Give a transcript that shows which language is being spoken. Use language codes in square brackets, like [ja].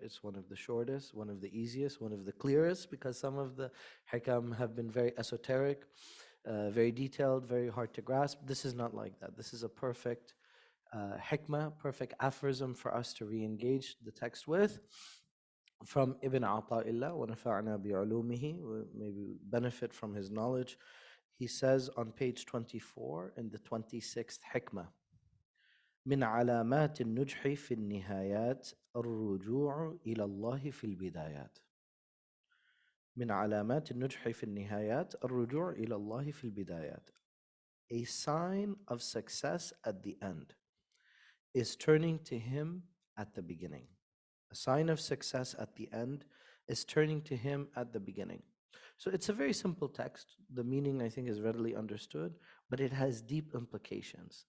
[en] It's one of the shortest, one of the easiest, one of the clearest, because some of the hikam have been very esoteric, very detailed, very hard to grasp. This is not like that. This is a perfect hikmah, perfect aphorism for us to re-engage the text with. From Ibn Ata'illah, [ar] وَنَفَعْنَا بِعُلُومِهِ, [en] maybe benefit from his knowledge. He says on page 24 in the 26th hikmah, [ar] من علامات النجح في النهايات الرجوع إلى الله في البدايات. من علامات النجح في النهايات الرجوع إلى الله في البدايات. [en] A sign of success at the end is turning to Him at the beginning. A sign of success at the end is turning to Him at the beginning. So it's a very simple text. The meaning, I think, is readily understood, but it has deep implications.